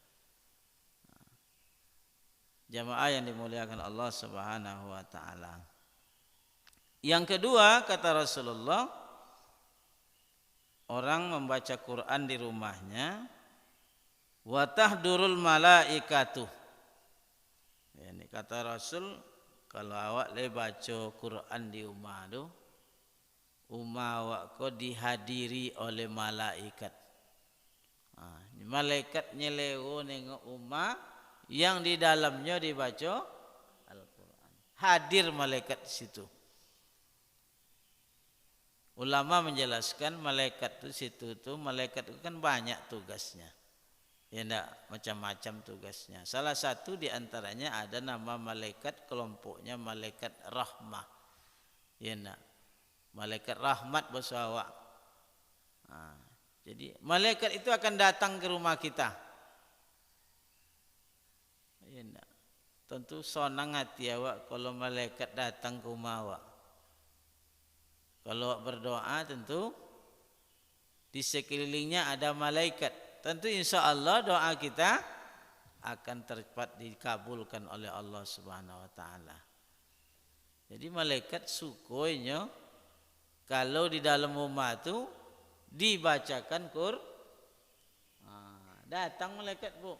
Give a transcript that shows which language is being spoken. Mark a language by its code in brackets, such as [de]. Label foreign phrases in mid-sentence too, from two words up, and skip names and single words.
[id] Jamaah yang dimuliakan Allah [ar] سبحانه وتعالى. [id] Yang kedua, kata Rasulullah, orang membaca Quran di rumahnya, [ar] وتحضر الملائكة. [id] Ini kata Rasul, kalau awak le baca Quran di rumah tu, rumah awak ko dihadiri oleh malaikat. Malaikat nyelewo nengok rumah yang di dalamnya dibaca Al-Quran. Hadir malaikat di situ. Ulama menjelaskan malaikat itu situ tuh, malaikat itu kan banyak tugasnya. Ya enggak, macam-macam tugasnya. Salah satu di antaranya ada nama malaikat, kelompoknya malaikat rahmah. Ya enggak, malaikat rahmat bahasa awak. Jadi malaikat itu akan datang ke rumah kita. Ya enggak, tentu sonang hati awak kalau malaikat datang ke rumah awak. Kalau awak berdoa tentu di sekelilingnya ada malaikat. Tentu [ar] إن شاء الله [id] doa kita akan cepat dikabulkan oleh Allah [ar] سبحانه وتعالى. [id] Jadi malaikat sukoinya kalau di dalam rumah itu dibacakan datang malaikat, Bu.